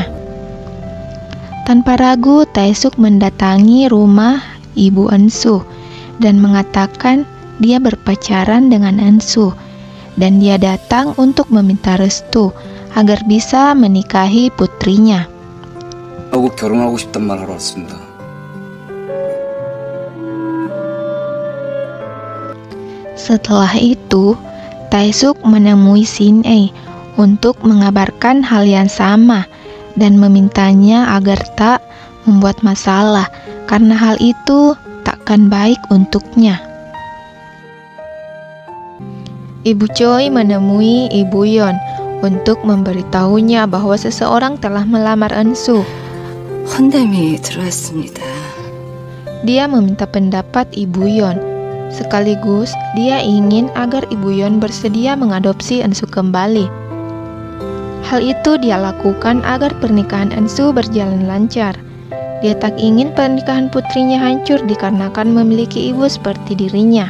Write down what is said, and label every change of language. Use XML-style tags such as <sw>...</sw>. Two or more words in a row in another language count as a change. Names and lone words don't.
<id>Tanpa ragu, Taesuk mendatangi rumah ibu Ensu dan mengatakan dia berpacaran dengan Ensu dan dia datang untuk meminta restu agar bisa menikahi putrinya.</id> <ko>하고 결혼하고 싶단 말 하러 왔습니다.</ko> <id>Setelah itu, Taesuk menemui Shin-ae untuk mengabarkan hal yang sama dan memintanya agar tak membuat masalah karena hal itu takkan baik untuknya. Ibu Choi menemui Ibu Yeon untuk memberitahunya bahwa seseorang telah melamar Ensu.</id> <ko>헌담이 들어왔습니다.</ko> <id>Dia meminta pendapat Ibu Yeon. Sekaligus dia ingin agar Ibu Yeon bersedia mengadopsi Ensu kembali. Hal itu dia lakukan agar pernikahan Ensu berjalan lancar. Dia tak ingin pernikahan putrinya hancur dikarenakan memiliki ibu seperti dirinya.</id>